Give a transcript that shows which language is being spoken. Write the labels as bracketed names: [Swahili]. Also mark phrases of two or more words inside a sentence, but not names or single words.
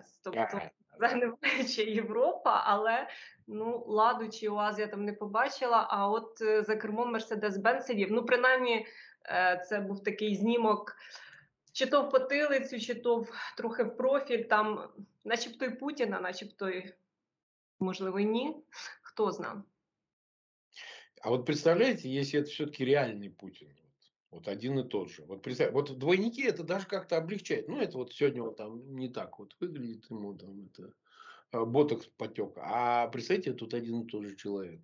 [Ukrainian] Тобто це невелича Європа, але ну, Ладу чи УАЗ я там не побачила, а от за кермом Mercedes-Benz сидів. Ну, принаймні, це був такий знімок, чи то в потилицю, чи то трохи в профіль, там начебто і Путіна, начебто і можливо, ні. [Russian] Кто знает. А вот представляете, если это все-таки реальный Путин, вот один и тот же. Вот, вот двойники это даже как-то облегчает. Ну, это вот сегодня вот там не так вот выглядит ему там это ботокс потек. А представьте, тут один и тот же человек.